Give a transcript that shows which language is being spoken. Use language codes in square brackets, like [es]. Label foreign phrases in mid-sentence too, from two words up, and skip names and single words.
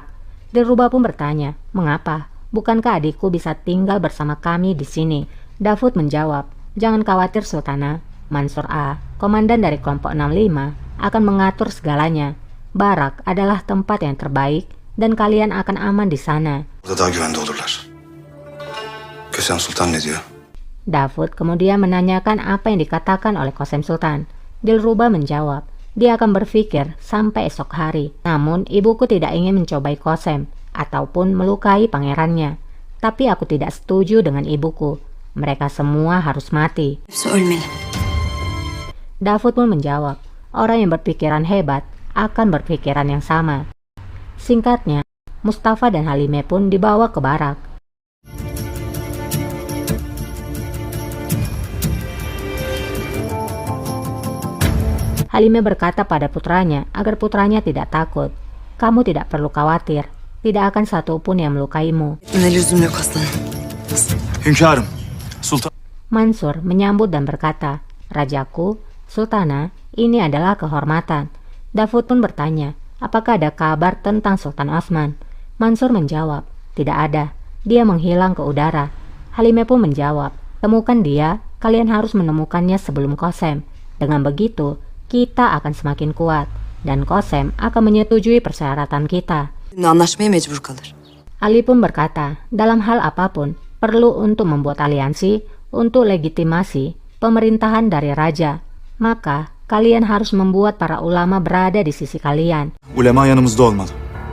[id] Dilruba pun bertanya, mengapa? Bukankah adikku bisa tinggal bersama kami di sini? Davud menjawab, jangan khawatir, Sultana. Mansur A, komandan dari kelompok 65, akan mengatur segalanya. Barak adalah tempat yang terbaik dan kalian akan aman di sana. [tr] Burada daha güvende olurlar. Kösem Sultan ne diyor? [id] Davud kemudian menanyakan apa yang dikatakan oleh Kosem Sultan. Dilruba menjawab, dia akan berpikir sampai esok hari. Namun ibuku tidak ingin mencobai Kosem ataupun melukai pangerannya. Tapi aku tidak setuju dengan ibuku. Mereka semua harus mati. [tr] Hepsi ölmeli. [id] Davud pun menjawab, orang yang berpikiran hebat akan berpikiran yang sama. Singkatnya, Mustafa dan Halime pun dibawa ke barak. Halime berkata pada putranya agar putranya tidak takut. Kamu tidak perlu khawatir, tidak akan satupun yang melukaimu. [tr] Ne lüzum yok aslanım. Hünkârım. Sultan. [id] Mansur menyambut dan berkata, Rajaku, Sultana, ini adalah kehormatan. Davud pun bertanya, apakah ada kabar tentang Sultan Osman? Mansur menjawab, tidak ada. Dia menghilang ke udara. Halime pun menjawab, temukan dia, kalian harus menemukannya sebelum Kosem. Dengan begitu, kita akan semakin kuat. Dan Kosem akan menyetujui persyaratan kita. [tr] Şimdi anlaşmaya mecbur kalır. [id] Ali pun berkata, dalam hal apapun, perlu untuk membuat aliansi untuk legitimasi pemerintahan dari Raja. Maka, kalian harus membuat para ulama berada di sisi kalian. [tr] Ulema yanımızda olmalı.